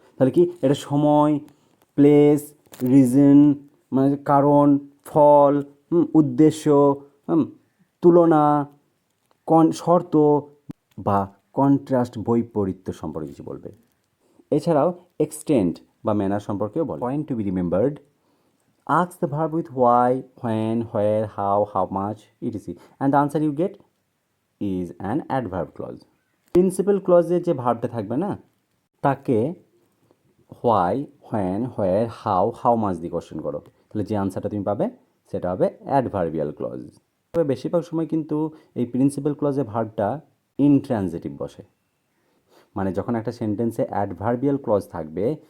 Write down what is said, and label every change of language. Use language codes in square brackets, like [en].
[bn] তাহলে কি এটা সময়, প্লেস, রিজন, মানে কারণ, ফল, উদ্দেশ্য, তুলনা, শর্ত বা কন্ট্রাস্ট, বৈপরীত্য সম্পর্কে কিছু বলবে। এছাড়াও এক্সটেন্ট বা ম্যানার সম্পর্কেও বলে। [en] Point to be remembered, ask the verb with why, when, where, how much, etc. and the answer you get is an adverb clause. [bn] Principal ক্লজে যে ভার্বটা থাকবে না, তাকে why, when, where, how much দিয়ে question করো, তাহলে যে আনসারটা তুমি পাবে সেটা হবে অ্যাডভার্বিয়াল ক্লজ। তবে বেশিরভাগ সময় কিন্তু এই প্রিন্সিপাল ক্লজে ভার্বটা ইনট্রানজিটিভ বসে, মানে যখন একটা সেন্টেন্সে অ্যাডভার্বিয়াল ক্লজ থাকবে